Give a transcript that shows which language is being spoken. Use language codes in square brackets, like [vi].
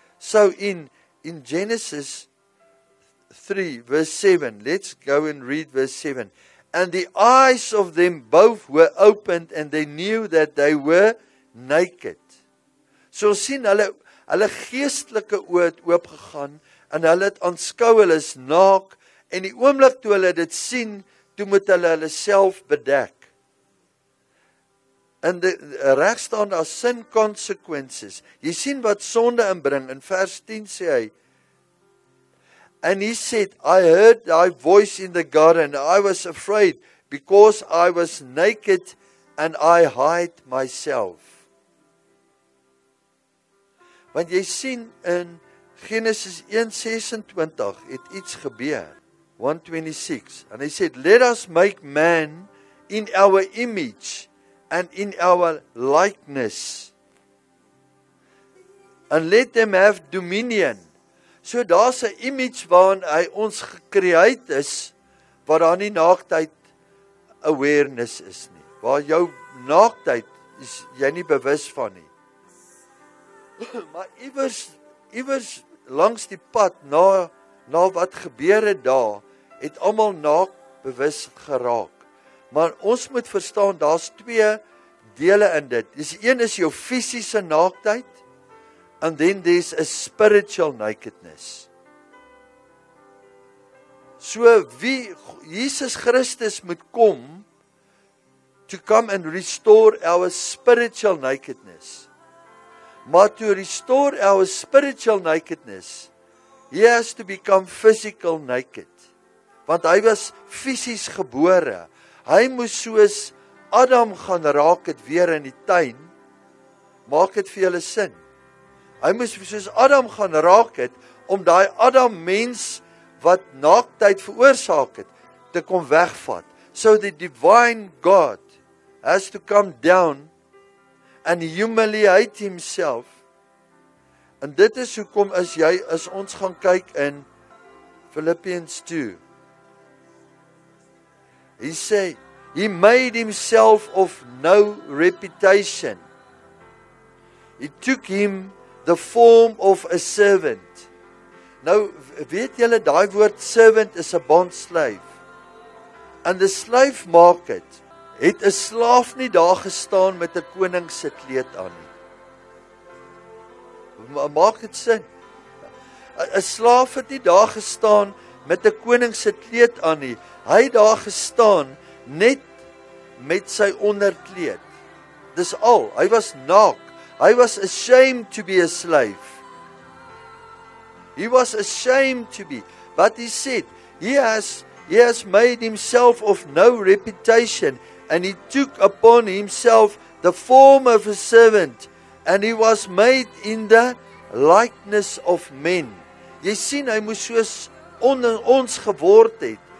[en] So in Genesis 3 verse 7, let's go and read verse 7. And the eyes of them both were opened and they knew that they were naked. [af] So sien hulle geestelike oë het oopgegaan en hulle het aanskou hulle is naak en die oomblik toe hulle dit sien, toe moet hulle self bedek. En reg staan daar [en] sin consequences. [af] Jy sien wat sonde inbring. In vers 10 sê hy, [en] and he said, I heard thy voice in the garden, I was afraid, because I was naked and I hid myself. [af] Want jy sien in Genesis 1:26 het iets gebeur. [en] 1:26. And he said, let us make man in our image and in our likeness, and let them have dominion. [af] So daar's 'n image waarin hy ons gecreate is, waar daar nie naaktheid awareness is nie. Waar jou naaktheid is jy nie bewus van nie. Maar iewers langs die pad na wat gebeur het daar, het almal naak bewus geraak. Maar ons moet verstaan, daar's twee dele in dit. Een is jou fisiese naaktheid, [en] and then there's a spiritual nakedness. [af] So wie Jesus Christus moet kom, [en] to come and restore our spiritual nakedness. Maar to restore our spiritual nakedness, he has to become physical naked. [af] Want hy was fisies gebore. Hy moes soos Adam gaan raak het weer in die tuin. Maak dit vir julle sin. Hy moes soos Adam gaan raak het, om daai Adam mens wat naaktheid veroorsaak het, te kom wegvat. [en] So the divine God has to come down and humiliate himself. [af] En dit is hoekom as ons gaan kyk in Philippians 2. [en] He say, he made himself of no reputation. He took him the form of a servant. [af] Nou, weet julle, daai woord servant is 'n bondslaaf. En die slave market het 'n slaaf nie daar gestaan met 'n koning se kleed aan nie. Maak dit sin? 'n Slaaf het nie daar gestaan met 'n koning se kleed aan nie. Hy het daar gestaan net met sy onderkleed. Dis al. Hy was naak. [en] Hy was ashamed to be a slave. He was ashamed to be. But he said, he has made himself of no reputation, and he took upon himself the form of a servant, and he was made in the likeness of men. [af] Jy sien, hy moes soos ons geword het.